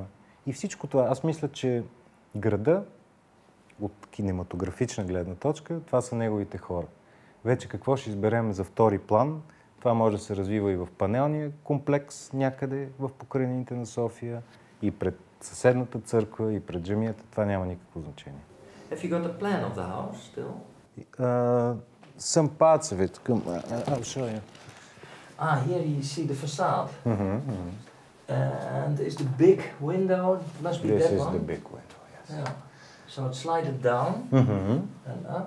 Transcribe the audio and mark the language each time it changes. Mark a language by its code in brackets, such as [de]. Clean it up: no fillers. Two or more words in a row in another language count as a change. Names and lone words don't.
[bg] И всичко това, аз мисля, че града, от кинематографична гледна точка, това са неговите хора. Вече какво ще изберем за втори план, това може да се развива и в панелния комплекс някъде в покрайнините на София, и пред съседната църква, и пред джамията. Това няма никакво значение. [en] Have you got a plan of the house still? Some parts of it. I'll show you. Here you see the facade. And is the big window, must be This that is one? the big window, yes. Yeah. So it's slided down and up.